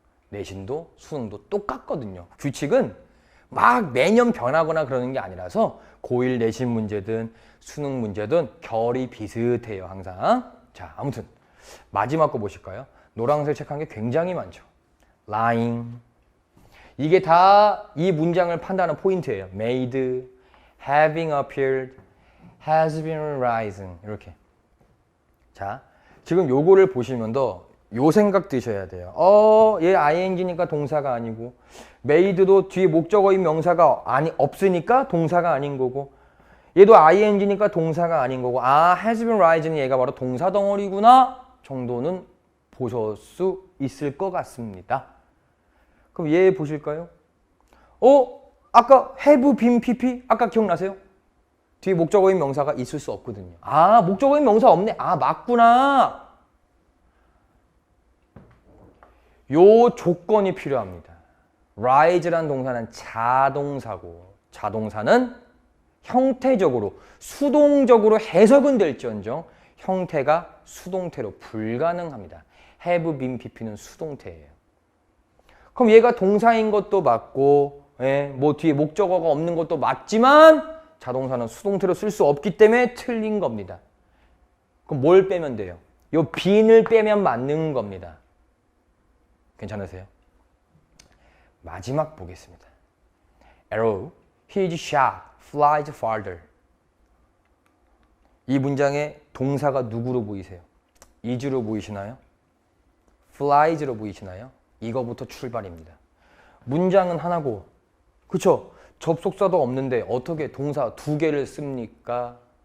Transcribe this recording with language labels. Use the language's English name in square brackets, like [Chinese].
[Korean] 내신도 수능도 똑같거든요. 규칙은 막 매년 변하거나 그러는 게 아니라서 고1 내신 문제든 수능 문제든 결이 비슷해요. 항상. 자, 아무튼 마지막 거 보실까요? 노란색 책 한 게 굉장히 많죠. [English] lying. [Korean] 이게 다 이 문장을 판단하는 포인트예요. [English] made, having appeared, has been risen. [Korean] 이렇게. 자, 지금 요거를 보시면서 요 생각 드셔야 돼요. 얘 ing니까 동사가 아니고 made도 뒤에 목적어인 명사가 없으니까 동사가 아닌 거고 얘도 ing니까 동사가 아닌 거고 has been risen이 얘가 바로 동사 덩어리구나 정도는 보실 수 있을 것 같습니다. 그럼 얘 보실까요? 아까 have been pp 아까 기억나세요? 뒤에 목적어인 명사가 있을 수 없거든요. 목적어인 명사 없네. 맞구나. 요 조건이 필요합니다. rise라는 동사는 자동사고 자동사는 형태적으로 수동적으로 해석은 될지언정 형태가 수동태로 불가능합니다. have been pp는 수동태예요. 그럼 얘가 동사인 것도 맞고 뭐 뒤에 목적어가 없는 것도 맞지만 자동사는 수동태로 쓸 수 없기 때문에 틀린 겁니다. 그럼 뭘 빼면 돼요? 요 bean을 빼면 맞는 겁니다. 괜찮으세요? 마지막 보겠습니다. [English] arrow, his shot flies farther. [Korean] 이 문장의 동사가 누구로 보이세요? is로 보이시나요? flies로 보이시나요? 이거부터 출발입니다. 문장은 하나고, 그쵸? 접속사도 없는데 어떻게 동사 두 개를 씁니까?